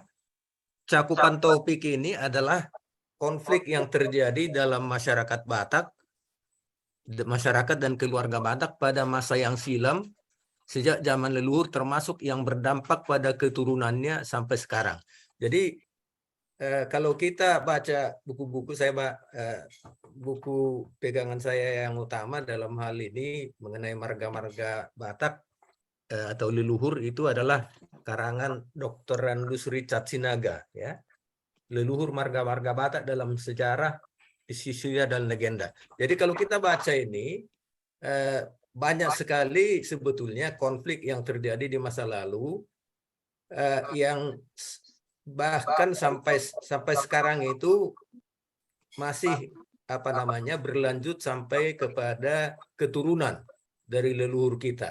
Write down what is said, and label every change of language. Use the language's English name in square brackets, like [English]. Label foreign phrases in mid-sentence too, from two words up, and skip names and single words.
[Indonesian] Cakupan topik ini adalah konflik yang terjadi dalam masyarakat Batak, masyarakat dan keluarga Batak pada masa yang silam sejak zaman leluhur termasuk yang berdampak pada keturunannya sampai sekarang. Jadi kalau kita baca buku-buku buku pegangan saya yang utama dalam hal ini mengenai marga-marga Batak atau leluhur itu adalah karangan Dr. Randus Richard Sinaga ya. Leluhur marga-marga Batak dalam sejarah, isu-isunya dan legenda. Jadi kalau kita baca ini banyak sekali sebetulnya konflik yang terjadi di masa lalu yang bahkan sampai sekarang itu masih berlanjut sampai kepada keturunan dari leluhur kita.